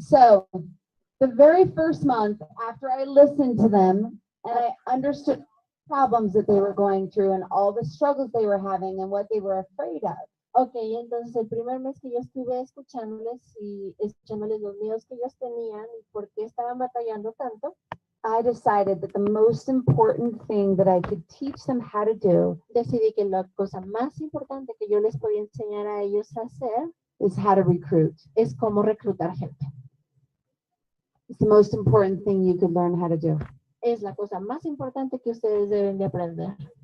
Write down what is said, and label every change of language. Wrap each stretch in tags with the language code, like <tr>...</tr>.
<en>So the very first month after I listened to them and I understood problems that they were going through and all the struggles they were having and what they were afraid of.</en> <es>Ok, entonces el primer mes que yo estuve escuchándoles y escuchándoles los miedos que ellos tenían y por qué estaban batallando tanto,</es> <en>I decided that the most important thing that I could teach them how to do</en> <es>decidí que la cosa más importante que yo les podía enseñar a ellos a hacer</es> <en>is how to recruit.</en> <es>es cómo reclutar gente.</es> <en>It's the most important thing you could learn how to do.</en> <es>Es la cosa más importante que ustedes deben de aprender.</es>